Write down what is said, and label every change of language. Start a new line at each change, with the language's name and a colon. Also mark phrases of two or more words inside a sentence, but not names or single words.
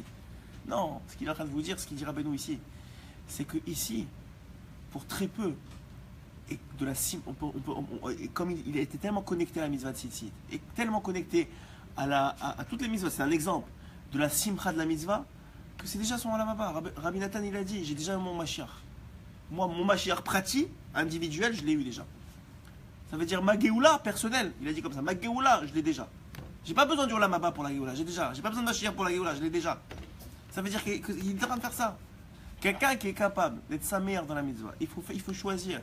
French: Non, ce qu'il est en train de vous dire, ce qu'il dit Rabbeinu ici, c'est que ici, pour très peu, et de la comme il était tellement connecté à la mitzvah de tzitzit, et tellement connecté à toutes les mitzvahs, c'est un exemple de la simcha de la mitzvah, que c'est déjà son
Hebrew: עולם הבא.
French: Rabbi Nathan, il a dit, j'ai déjà mon Mashiach. Moi, mon Mashiach pratique, individuel, je l'ai eu déjà. Ça veut dire ma Géoula personnelle. Il a dit comme ça, ma Géoula, je l'ai déjà. J'ai pas besoin du
Hebrew: עולם הבא
French: pour la Géoula, j'ai déjà. J'ai pas besoin de Mashiach pour la Géoula, je l'ai déjà. Ça veut dire qu'il est en train de faire ça. Quelqu'un qui est capable d'être sa mère dans la mitzvah, il faut choisir.